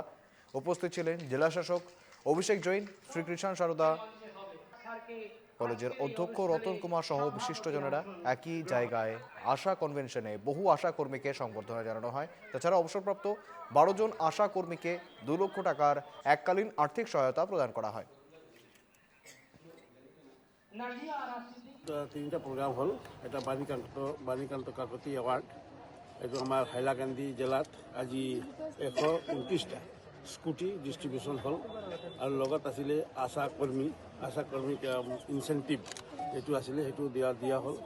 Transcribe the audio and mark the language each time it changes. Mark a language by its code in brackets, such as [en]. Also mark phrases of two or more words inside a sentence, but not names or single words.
[bn] উপস্থিত ছিলেন জেলাশাসক অভিষেক জৈন, শ্রীকৃষ্ণ সারদা কলেজের অধ্যক্ষ রতন কুমার সহ বিশিষ্টজনেরা। একই জায়গায় আশা কনভেনশনে বহু আশা কর্মীকে সংবর্ধনা জানানো হয়। তাছাড়া অবসরপ্রাপ্ত 12 জন আশা কর্মীকে 2 লক্ষ টাকার এককালীন আর্থিক সহায়তা প্রদান করা হয়। [as] তিনটা প্রোগ্রাম হল। এটা বাণীকান্ত কাকতি এৱাৰ্ড, এইটো আমাৰ হাইলাকান্দি জিলাত আজি 129টা [en] scooty distribution [as] হ'ল আৰু লগত আছিলে আশা কৰ্মীক ইনচেণ্টিভ এইটো আছিলে, সেইটো দিয়া হ'ল।